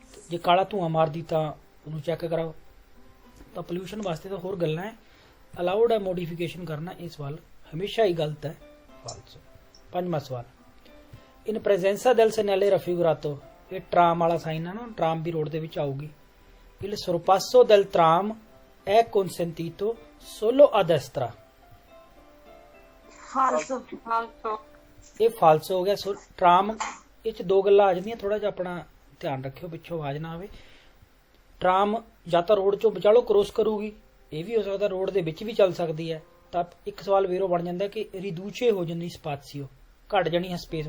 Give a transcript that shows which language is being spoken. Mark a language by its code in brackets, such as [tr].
[pa] ਜੇ ਕਾਲਾ ਧੂੰਆਂ ਮਾਰਦੀ ਤਾਂ ਉਹਨੂੰ ਚੈੱਕ ਕਰਾਓ। ਤਾਂ ਪੋਲਿਊਸ਼ਨ ਵਾਸਤੇ ਤਾਂ ਹੋਰ ਗੱਲਾਂ ਹੈ, ਅਲਾਉਡ ਹੈ ਮੋਡੀਫਿਕੇਸ਼ਨ ਕਰਨਾ। ਇਹ ਸਵਾਲ ਹਮੇਸ਼ਾ ਹੀ ਗਲਤ ਹੈ, ਫਾਲਸੋ। 5ਵਾਂ ਸਵਾਲ, ਇਨ ਪ੍ਰੈਜ਼ੈਂਸਾ [it] del segnale raffigurato, [pa] ਇਹ ਟਰਾਮ ਵਾਲਾ ਸਾਈਨ ਹੈ ਨਾ, ਟਰਾਮ ਵੀ ਰੋਡ ਦੇ ਵਿੱਚ ਆਊਗੀ। [it] il sorpasso del tram è consentito solo a destra, ਫਾਲਸੋ [pa] ਇਹ ਫਾਲਸੋ ਹੋ ਗਿਆ। ਸੋ ਟਰਾਮ ਇਹ ਚ ਦੋ ਗੱਲਾਂ ਆ ਜਾਂਦੀਆਂ, ਥੋੜਾ ਜਿਹਾ ਆਪਣਾ ਧਿਆਨ ਰੱਖਿਓ ਪਿੱਛੋਂ ਆਵਾਜ਼ ਨਾ ਆਵੇ। ਟਰਾਮ ਜਾਂ ਤਾਂ ਰੋਡ ਚੋਂ ਵਿਚਾਲੋ ਕ੍ਰੋਸ ਕਰੂਗੀ, ਇਹ ਵੀ ਹੋ ਸਕਦਾ ਰੋਡ ਦੇ ਵਿੱਚ ਵੀ ਚੱਲ ਸਕਦੀ ਹੈ। ਤਾਂ ਇੱਕ ਸਵਾਲ ਵੇਰੋ ਬਣ ਜਾਂਦਾ ਕਿ ਰਿਦੂਚੇ ਹੋ ਜਾਂਦੀ ਸਪਾਸੀਓ, ਘਟ ਜਾਣੀ ਹੈ ਸਪੇਸ।